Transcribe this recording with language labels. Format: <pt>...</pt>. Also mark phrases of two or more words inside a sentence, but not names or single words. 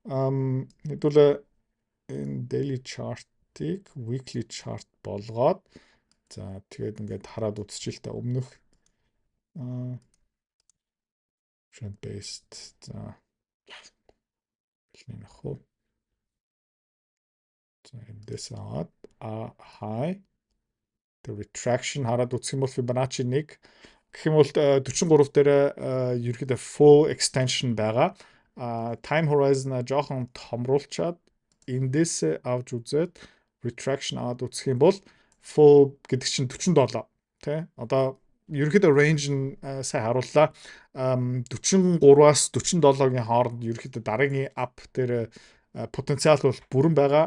<mn>Хэдүүлээ энэ</mn> <en>daily chart-</en> <mn>ыг</mn> <en>weekly chart</en> <mn>болгоод за тэгээд ингээд хараад үзчихэл та өмнөх</mn> <en>trend based</en> <mn>за хэлнэ хөө. За эндээс аваад</mn> <en>high the retraction</en> <mn>хараад үзэх юм бол Fibonacci 1 гэх юм бол 43 дээр ерөөдөө</mn> <en>full extension</en> <mn>байгаа.</mn> <en>Time horizon-</en> <mn>а жоохон томруулчаад эндээс авч үзээд retraction аваад үзэх юм бол full гэдэг чинь 47 тий. Одоо ерөөдөө range нь сайн харууллаа. 43-аас 47-гийн хооронд ерөөдөө дараагийн up дээр потенциал бол бүрэн байгаа.</mn>